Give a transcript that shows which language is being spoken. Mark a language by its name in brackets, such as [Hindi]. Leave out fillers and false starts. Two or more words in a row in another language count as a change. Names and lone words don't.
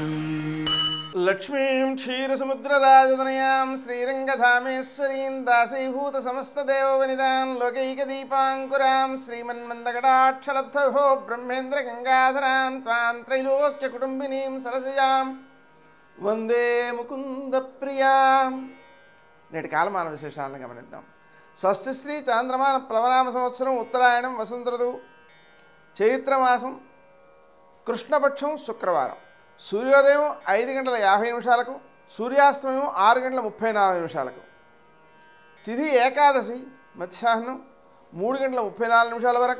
[Sanskrit] लक्ष्मीं क्षीरसमुद्रराजतनयां श्रीरङ्गधामेश्वरीं दासीभूतसमस्तदेववनितां लोकैकदीपाङ्कुरां श्रीमन्मन्दकटाक्षलब्धो ब्रह्मेन्द्रगङ्गाधरां त्वां त्रैलोक्यकुटुम्बिनीं सरसिजां वन्दे मुकुन्द प्रियाम्. [Telugu] నేటి కాలమాన విశేషాలను గమనిద్దాం. స్వస్తి శ్రీ చాంద్రమాన ప్లవనామ సంవత్సరం ఉత్తరాయణం వసంత ఋతువు చైత్రమాసం కృష్ణపక్షం శుక్రవారం. సూర్యోదయం 5:50 సూర్యాస్తమయం 6:34 తిథి ఏకాదశి మధ్యాహ్నం 3:34 వరకు.